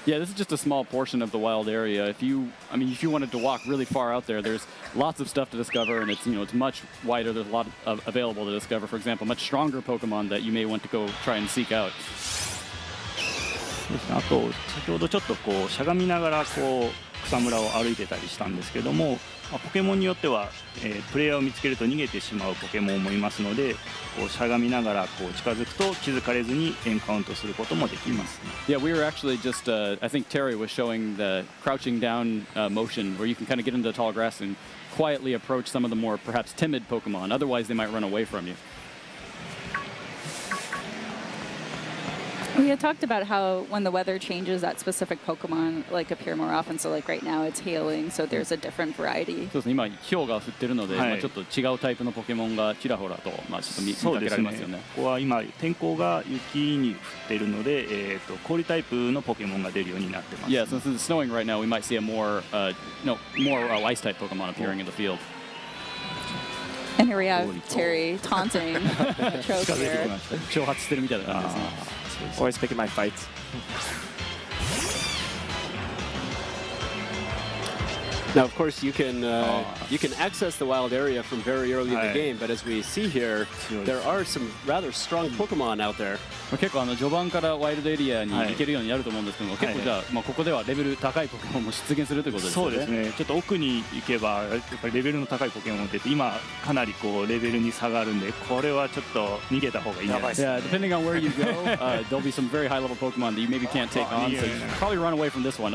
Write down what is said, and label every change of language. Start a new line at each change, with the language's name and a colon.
English: Yeah, this is just a small portion of the wild area. If you wanted to walk really far out there, there's lots of stuff to discover, and it's much wider. There's a lot available to discover. For example, much stronger Pokemon that you may want to go try and seek out.
Japanese: あと先ほどちょっとこうしゃがみながらこう草むらを歩いてたりしたんですけども、ポケモンによっては、プレイヤーを見つけると逃げてしまうポケモンもいますので、こうしゃがみながらこう近づくと気づかれずにエンカウントすることもできます。
English: Yeah, we were actually just, I think Terry was showing the crouching down motion where you can kind of get into the tall grass and quietly approach some of the more perhaps timid Pokemon. Otherwise, they might run away from you. We had talked about how when the weather changes, that specific Pokemon appear more often. So right now it's hailing, so there's a different variety.
Japanese: そうですね、今氷が降ってるので、ちょっと違うタイプのポケモンがちらほらと、ちょっと見かけられますよね。ここは今天候が雪に降っているので、氷タイプのポケモンが出るようになってます。
English: Yeah, since it's snowing right now, we might see a more ice type Pokemon appearing in the field. And here we have Terry taunting Choke here.
Japanese: 挑発してるみたいな感じですね。
English: Always picking my fights. Now, of course, you can access the wild area from very early in the game, but as we see here, there are some rather strong Pokemon out there.
Japanese: 結構序盤からワイルドエリアに行けるようになると思うんですけども、結構じゃあ、ここではレベル高いポケモンも出現するということですね。そうですね。ちょっと奥に行けばやっぱりレベルの高いポケモンって今かなりこうレベルに差があるんで、これはちょっと逃げた方がいいんじゃないですか。
English: Yeah, depending on where you go, there'll be some very high level Pokemon that you maybe can't take on. So you should probably run away from this one.